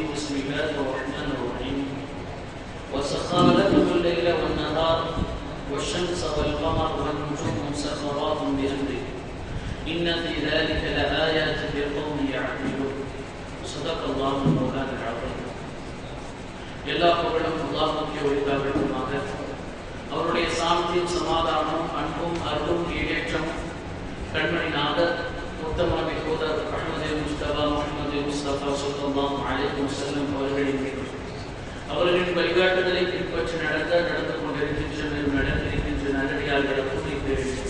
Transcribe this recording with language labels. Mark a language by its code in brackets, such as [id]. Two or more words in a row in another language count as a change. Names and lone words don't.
[ar] بسم الله الرحمن الرحيم. وسخر لكم الليل والنهار والشمس والقمر والنجوم مسخرات بأمره إن في ذلك لآيات لقوم يعقلون. صدق الله المولان العظيم. [ta] எல்லா புகழும் அல்லாஹ்வுக்கே உரித்தாகட்டுமாக. அவருடைய சாந்தியும் சமாதானமும் அன்பும் அருளும் ஈடேற்றம் கண்மணி நாதர் முத்தமனபி தூதர் அஹ்மது முஸ்தபா முஹம்மது முஸ்தபா [ar] صلى الله عليه وسلم [ta] அவர்களின் மீது, அவர்களின் வழிகாட்டுதலை பின்பற்றி நடந்து கொண்டிருக்கின்ற நடந்திருக்கின்ற நல்லடியார்களை கூறியிருக்கிறேன்.